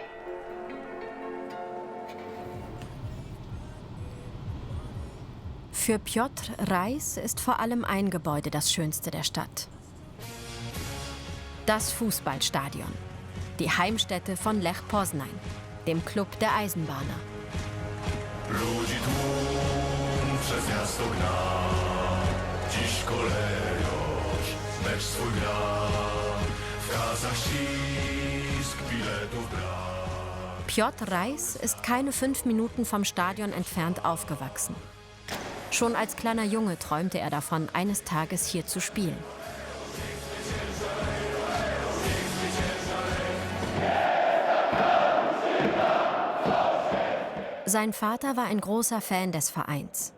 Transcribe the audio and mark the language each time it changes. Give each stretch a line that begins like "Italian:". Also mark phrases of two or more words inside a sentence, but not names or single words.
German: Für Piotr Reiss ist vor allem ein Gebäude das schönste der Stadt. Das Fußballstadion, die Heimstätte von Lech Poznań, dem Club der Eisenbahner.
Polish: Ludzi tłum przez miasto gna, dziś kolejoś mecz swój gra, w kasach ścisk biletów brak.
German: Piotr Reiss ist keine 5 Minuten vom Stadion entfernt aufgewachsen. Schon als kleiner Junge träumte er davon, eines Tages hier zu spielen. Sein Vater war ein großer Fan des Vereins.